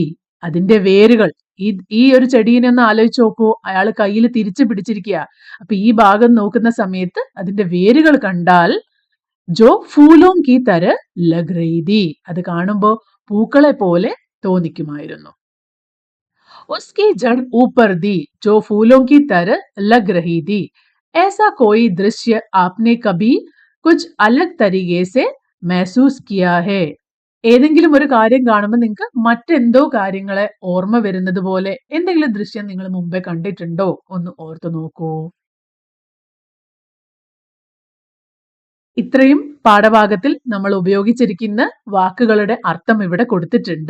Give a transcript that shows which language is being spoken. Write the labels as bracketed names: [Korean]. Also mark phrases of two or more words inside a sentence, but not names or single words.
[Malayalam] അതിന്റെ വേരുകൾ, ഈ ഒരു ചെടീനെ ഒന്ന് ആലോചിച്ച് നോക്കൂ, അയാൾ കയ്യിൽ തിരിച്ചു പിടിച്ചിരിക്കുക. അപ്പൊ ഈ ഭാഗം നോക്കുന്ന സമയത്ത് അതിന്റെ വേരുകൾ കണ്ടാൽ [Hindi] जो फूलों की तरह लग रही थी, [Malayalam] അത് കാണുമ്പോ പൂക്കളെ പോലെ തോന്നിക്കുമായിരുന്നു. [Hindi] उसकी जड़ ऊपर दी जो फूलों की तरह लग रही थी. ऐसा कोई दृश्य आपने कभी कुछ अलग तरीके से महसूस किया है? [Malayalam] ഏതെങ്കിലും ഒരു കാര്യം കാണുമ്പോൾ നിങ്ങൾക്ക് മറ്റെന്തോ കാര്യങ്ങളെ ഓർമ്മ വരുന്നത് പോലെ എന്തെങ്കിലും ദൃശ്യം നിങ്ങൾ മുമ്പേ കണ്ടിട്ടുണ്ടോ? ഒന്ന് ഓർത്തു നോക്കൂ. ഇത്രയും പാഠഭാഗത്തിൽ നമ്മൾ ഉപയോഗിച്ചിരിക്കുന്ന വാക്കുകളുടെ അർത്ഥം ഇവിടെ കൊടുത്തിട്ടുണ്ട്.